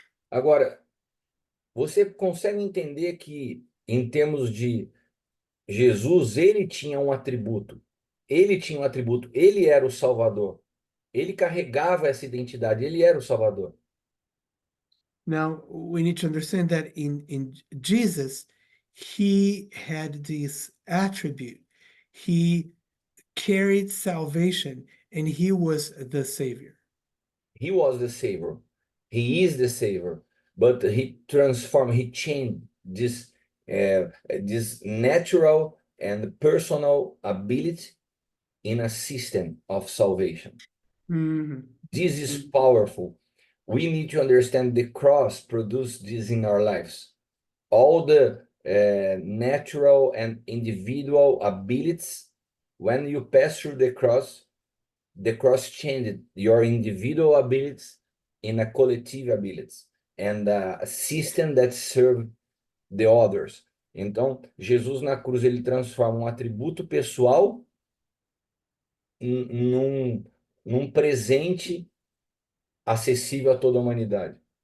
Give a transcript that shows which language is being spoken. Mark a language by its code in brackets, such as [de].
[pt] Agora, você consegue entender que, em termos de Jesus, ele tinha um atributo. Ele tinha um atributo. Ele era o Salvador. Ele carregava essa identidade. Ele era o Salvador. [en] Now, we need to understand that in Jesus, he had this attribute. He carried salvation and he was the savior. He was the Savior. He is the Savior. But he transformed, he changed this natural and personal ability in a system of salvation. Mhm. This is powerful. We need to understand the cross produced this in our lives. All the natural and individual abilities, when you pass through the cross changed your individual abilities in a collective abilities and a system that serve the others. [pt] Então, Jesus na cruz ele transforma um atributo pessoal num presente acessível a toda a humanidade.